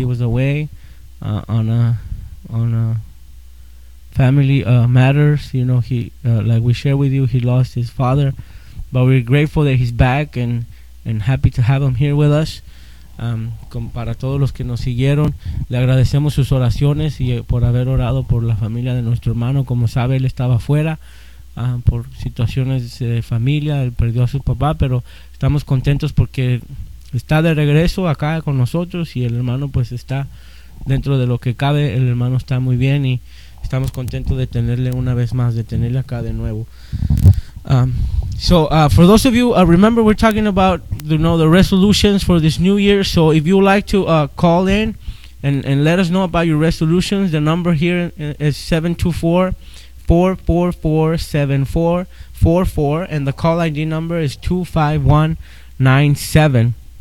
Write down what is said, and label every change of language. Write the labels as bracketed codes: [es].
[en] He was away on a family matters. You know, he like we share with you, he lost his father, but we're grateful that he's back and happy to have him here with us. [es] Para todos los que nos siguieron, le agradecemos sus oraciones y por haber orado por la familia de nuestro hermano. Como sabe, él estaba fuera por situaciones de familia, él perdió a su papá, pero estamos contentos porque está de regreso acá con nosotros, y el hermano pues está, dentro de lo que cabe, el hermano está muy bien, y estamos contentos de tenerle una vez más, de tenerle acá de nuevo. [en] For those of you, remember we're talking about the resolutions for this new year. So if you would like to call in and let us know about your resolutions, the number here is 724 844-774-4444, and the call ID number is 25197.